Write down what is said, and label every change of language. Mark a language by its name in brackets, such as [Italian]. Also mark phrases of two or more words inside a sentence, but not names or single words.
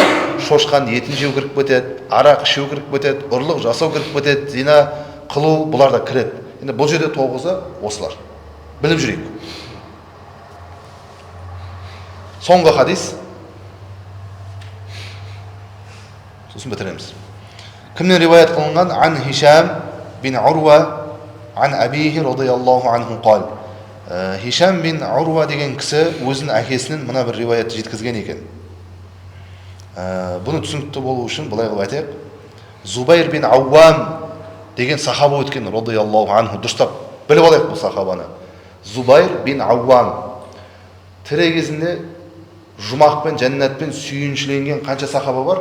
[Kazakh] Шошқан етін жеу кіріп кетеді, арақ ішу кіріп кетеді, ұрлық жасау кіріп кетеді, зина қылу, бұлар да кіреді. Енді бұл жерде 9-ы осылар. Біліп жүрейік. Соңғы хадис. Сосын бітіреміз. Кімнен риваят қылынған? [Arabic] عن هشام بن عروة عن أبيه رضي الله عنه قال. [Kazakh] Хишам бин Урва деген кісі өзінің әкесінен мына бір риваятты жеткізген екен. Бұны түсінікті болу үшін былай қылып айтайық. Зубайр бин Ауам деген сахаба өткен [Arabic] رضي الله عنه. [Kazakh] Дұрыстап біліп алайық бұл сахабаны. Зубайр бин Ауам тірі кезінде жұмақпен, жәннатпен сүйіншіленген қанша сахаба бар?